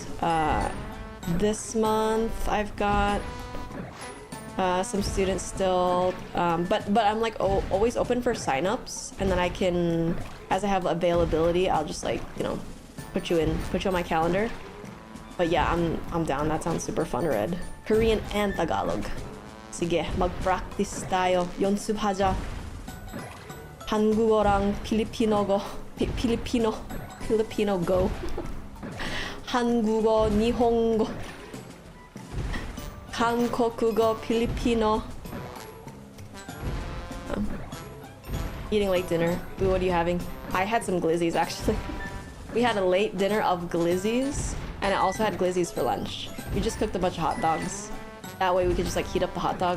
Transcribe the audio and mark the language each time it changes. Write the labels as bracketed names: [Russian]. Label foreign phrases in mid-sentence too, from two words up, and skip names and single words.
[English] This month I've got some students still, but I'm like always open for signups, and then I can, as I have availability, I'll just like, you know, put you on my calendar. But yeah, I'm down. That sounds super fun, Red. Korean and Tagalog. [Filipino] Sige, mag-practice tayo. [Korean] 연습하자. 한국어랑 Filipino go. 한국어, 니혼고. 한국어, [English] Filipino. Eating late dinner. Ooh, what are you having? I had some glizzies, actually. We had a late dinner of glizzies, and I also had glizzies for lunch. We just cooked a bunch of hot dogs. That way we could just like heat up the hot dog.